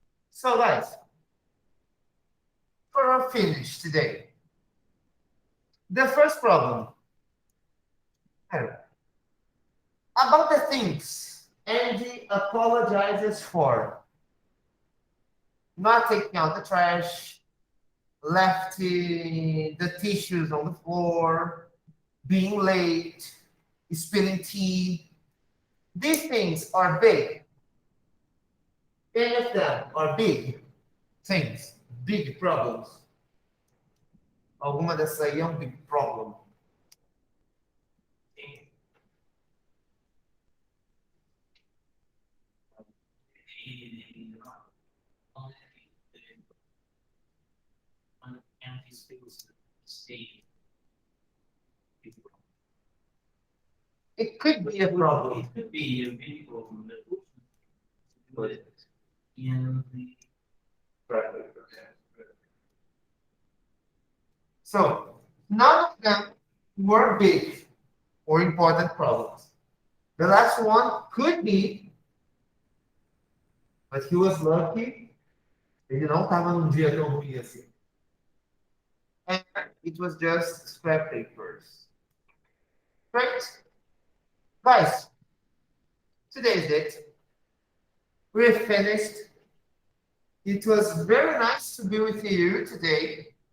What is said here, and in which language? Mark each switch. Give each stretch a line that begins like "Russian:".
English: So guys, for our finish today, the first problem about the things Andy apologizes for: not taking out the trash, left the tissues on the floor, being late, spilling tea. These things are big. Any of them are big things, big problems.
Portuguese: Alguma dessas aí é um
English: big problem. On empty space, state. It could be a problem. It could be a big problem, but in the So, none of them were big or important problems. The last one could be, but he was lucky.
Portuguese: Ele não estava num dia tão ruim assim.
English: And it was just scrap papers. Right? Guys, today is it. We're finished. It was very nice to be with you today.